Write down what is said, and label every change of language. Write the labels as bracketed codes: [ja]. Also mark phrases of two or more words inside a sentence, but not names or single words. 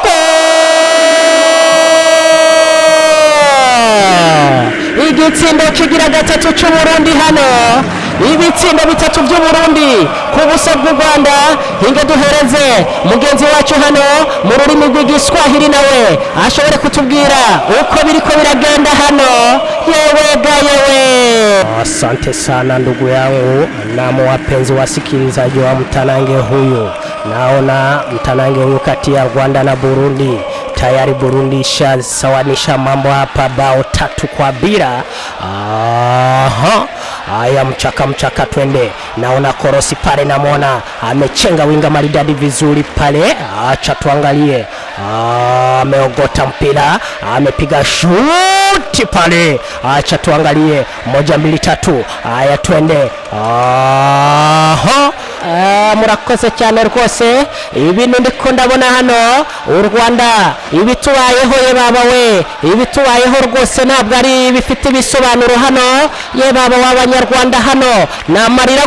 [rn] igitsindo kigira gatatu cy'u Burundi hano ibitsindo bitatu by'u Burundi ku busa bw'u Rwanda hinge duhereze mugenzi wacu hano mu rurimi rw'igiswahili nawe ashobore kutubwira uko biriko biragenda hano yewe. [sw] Asante sana ndugu yangu na wapenzi wasikilizaji wa mtanange huyu. Naona mtanange huyu kati ya Rwanda na Burundi tayari Burundi ishasawanisha mambo hapa bao 3-0. Haya mchaka twende. Naona Korosi pale namwona amechenga winga maridadi vizuri pale. Acha tuangalie. Ameogota mpira, amepiga shuti pale. Acha tuangalie 1 2 3. Haya twende. [rn] Murakoze cyane rwose ibintu ndiko ndabona hano u Rwanda ibitubayeho ye baba we ibitubayeho rwose ntabwo ari bifite bisobanuro hano ye baba w'abanyarwanda hano namarira